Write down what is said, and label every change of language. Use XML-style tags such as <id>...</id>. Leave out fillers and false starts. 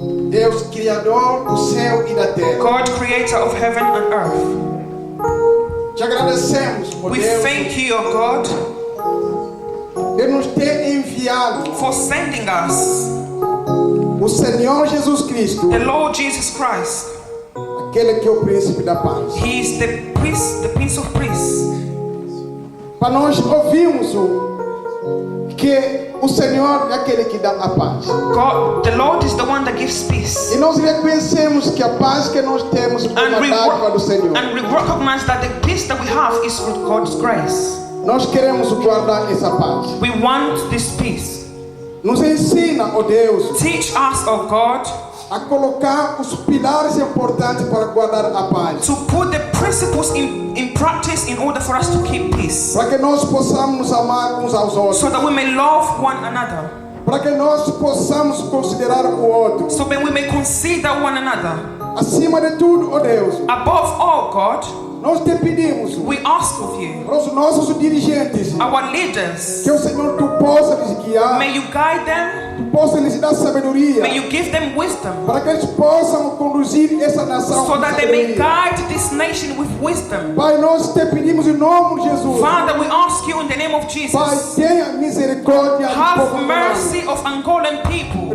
<pt>Deus, Criador do céu e da terra.</pt> <en>God, creator of heaven and earth.</en> <pt>Te agradecemos, por</pt> <en>We</en> <pt>Deus,</pt> <en>thank you, O God,</en> <pt>de nos ter enviado</pt> <en>for sending us</en> <pt>o Senhor Jesus Cristo,</pt> <en>the Lord Jesus Christ.</en> <pt>aquele que é o príncipe da paz.</pt> <en>He is the Prince of Peace.</en> <pt>Para nós ouvirmos que o Senhor é aquele que dá a paz.</pt> <en>God, the Lord is the one that gives peace.</en> <pt>E nós reconhecemos que a paz que nós temos é uma dádiva do Senhor.</pt> <en>And we recognize that the peace that we have is through God's grace.</en> <pt>Nós queremos guardar essa paz.</pt> <en>We want this peace.</en> <pt>Nos ensina, ó Deus,</pt> <en>Teach us, O God,</en> <pt>a colocar os pilares importantes para guardar a paz.</pt> <en>to put the principles in practice in order for us to keep peace,</en> <pt>Para que nós possamos nos amar uns aos outros.</pt> <en>so that we may love one another,</en> <pt>Para que nós possamos considerar o outro.</pt> <en>so that we may consider one another.</en> <pt>Acima de tudo, ó Deus,</pt> <en>Above all, God,</en> <pt>nós te pedimos</pt> <en>we ask of you,</en> <pt>para os nossos dirigentes</pt> <en>our leaders,</en> <pt>que o Senhor tu possa lhes guiar,</pt> <en>may you guide them,</en> <pt>tu possa lhes dar sabedoria,</pt> <en>may you give them wisdom,</en> <pt>para que eles possam conduzir essa nação</pt> <en>so</en> <pt>com</pt> <en>that they may</en> <pt>sabedoria.</pt> <en>guide this nation with wisdom.</en> <pt>Pai, nós te pedimos em nome de Jesus.</pt> <en>Father, we ask you in the name of</en> <pt>Pai,</pt> <en>Jesus,</en> <pt>tenha misericórdia do</pt> <en>have</en> <pt>povo angolano.</pt> <en>mercy of Angolan people.</en>